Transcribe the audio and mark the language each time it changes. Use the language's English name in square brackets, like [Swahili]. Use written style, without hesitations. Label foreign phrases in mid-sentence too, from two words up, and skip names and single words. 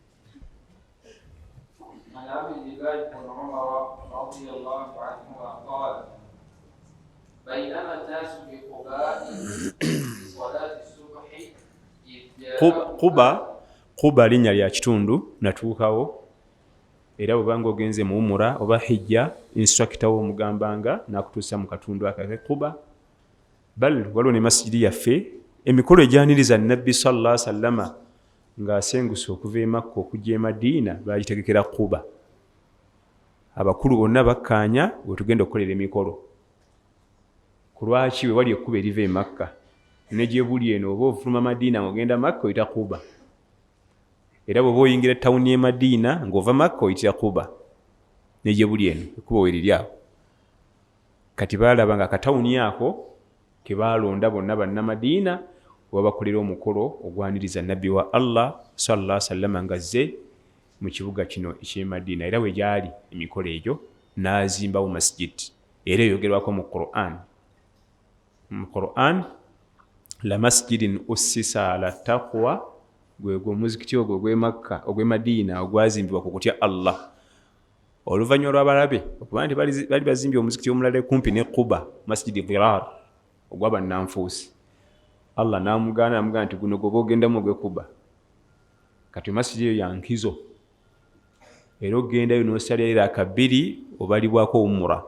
[Ganda] Quba linnya lya kitundu natuukawo, era bw'obanga ogenze mu umura oba hijja instructor wo omugambanga n'akutuusa mu katundu akake Quba. Bal waliwo ne masjidi yaffe emikolo egyaniriza Nabbi [Arabic] صلى الله عليه وسلم [Ganda] ng'asenguse okuva e Makka okujja e Madiina baagitegekera Quba. abakulu bonna bakkaanya we tugenda okukolera emikolo. Ku lwaki we wali ekkuba eriva e Makka ne gye buli eno oba ovuluma Madiina ng'ogenda Makka oyita Quba, era bw'oba oyingira ettawuni y'e Madiina ng'ova Makka oyitira Quba, ne gye buli eno ekkuba we liri awo. Kati baalaba nga akatawuni ako ke baalonda bonna bannamadiina we bakolera omukolo ogwaniriza nnabbi wa Allah [Arabic] صلى الله عليه وسلم [Ganda] nga azze mu kibuga kino eky'e Madiina, era we gyali emikolo egyo n'azimbawo masjid, era eyogerwako mu Qur'an. Mu Qur'an, [Arabic] لمسجد أسس على التقوى, [Ganda] gwe omuzikiti ogwo ogw'e Makka ogw'e Madiina ogwazimbibwa ku kutya Allah. Oluvannyuma lw'abalabe okuba nti bali bazimbye omuzikiti omulala kumpi ne Quba, masjidi Dirar ogw'abannanfuusi, Allah n'amugaana nti guno gwoba ogendamu ogw'e Quba, kati masjidi eyo ya nkizo, era ogendayo n'osalira raka 2 obalibwako umura.